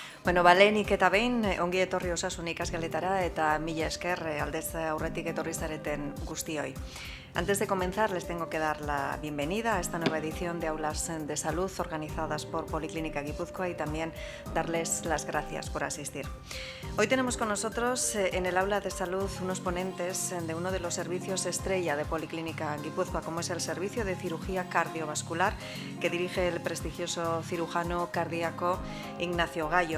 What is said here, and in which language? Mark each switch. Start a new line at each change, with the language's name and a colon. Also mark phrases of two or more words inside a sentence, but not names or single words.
Basque: Bueno, balenik eta behin, ongi etorri Osasun ikasgeletara eta mila esker aldez aurretik etorri zareten guztioi.
Spanish: Antes de comenzar, les tengo que dar la bienvenida a esta nueva edición de Aulas de Salud organizadas por Policlínica Guipúzcoa y también darles las gracias por asistir. Hoy tenemos con nosotros en el Aula de Salud unos ponentes de uno de los servicios estrella de Policlínica Guipúzcoa, como es el Servicio de Cirugía Cardiovascular que dirige el prestigioso cirujano cardíaco Ignacio Gallo.